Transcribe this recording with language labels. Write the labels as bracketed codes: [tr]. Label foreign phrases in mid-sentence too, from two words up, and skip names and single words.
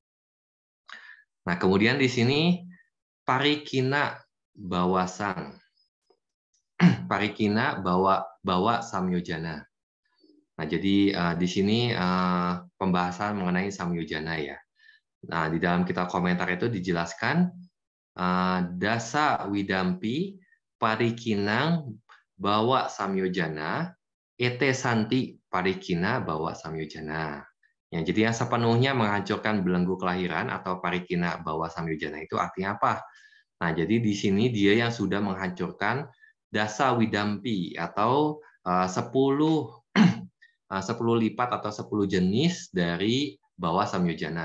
[id] Nah, kemudian di sini [pi] parikina bawasang. Parikina bawa samyojana. [id] Nah, jadi di sini pembahasan mengenai samyojana ya. Nah, di dalam kitab komentar itu dijelaskan [pi] dasa widampi parikinang bawa samyojana [id] ete santi parikina bawa samyojana. Ya, jadi yang sepenuhnya menghancurkan belenggu kelahiran atau [pi] parikina bawa samyojana [id] itu artinya apa? Nah, jadi di sini dia yang sudah menghancurkan [pi] dasa widampi [id] atau 10 lipat atau 10 jenis dari [pi] bawa samyojana.